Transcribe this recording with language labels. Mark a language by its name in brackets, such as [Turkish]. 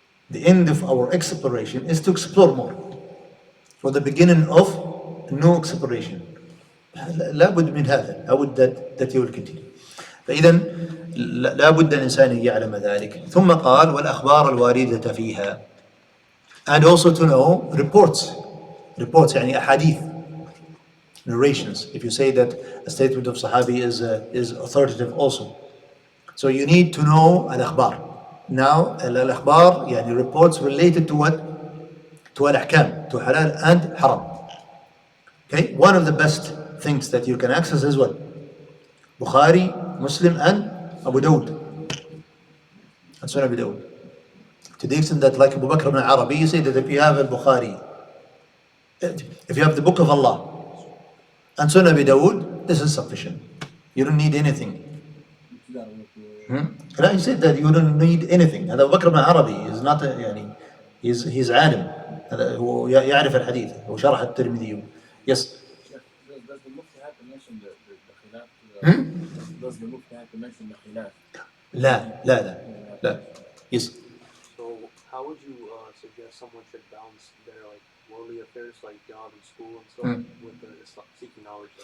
[English] The end of our exploration is to explore more. For the beginning of no exploration. [Arabic] لابد من هذا. لابد [English] that you will continue. [Arabic] فإذا لابد الإنسان أن يعلم ذلك. ثم قال والأخبار الواردة فيها. [English] And also to know reports يعني أحاديث, narrations. If you say that a statement of Sahabi is authoritative also. So you need to know al-akhbar. Now al-akhbar يعني reports related to what? To al-ahkam, to halal and haram. Okay, one of the best things that you can access is what? Bukhari, Muslim and Abu Dawud. And Sunan Abu Dawud. To the extent that like Abu Bakr ibn Arabi, you say that if you have al-Bukhari, if you have the Book of Allah and Sunan Abu Dawud, this is sufficient. You don't need anything. لا, he said that you don't need anything. [Arabic] هذا أبو بكر بن عربي [English] is not [Arabic] يعني [English] he's [Arabic] عالم. هذا هو يعرف الحديث. هو شرح الترمذي. [English] Yes. Does the Mufti have to mention the khilaf? Does the Mufti have to mention the khilaf? [Arabic] لا. [English] Yes. So how would you suggest someone should balance their like worldly affairs like job and school and stuff with the seeking knowledge?